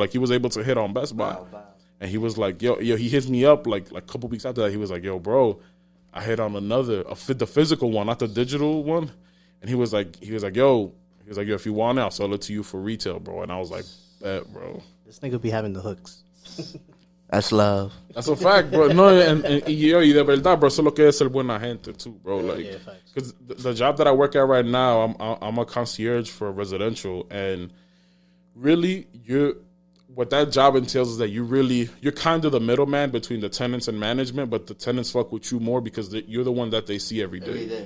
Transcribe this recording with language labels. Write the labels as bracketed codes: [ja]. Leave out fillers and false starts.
[en] Like, he was able to hit on Best Buy. Wow. And he was like, yo, he hits me up, like a couple weeks after that. He was like, yo, bro, I hit on the physical one, not the digital one. And he was like, yo, if you want it, I'll sell it to you for retail, bro. And I was like, bet, bro. This nigga be having the hooks. That's love. That's a fact, bro. No, and yo, [es] y de verdad, bro, eso es lo que es ser buena gente too, bro. [en] Like, because the job that I work at right now, I'm a concierge for residential, and really, what that job entails is that you're kind of the middleman between the tenants and management, but the tenants fuck with you more because you're the one that they see every day.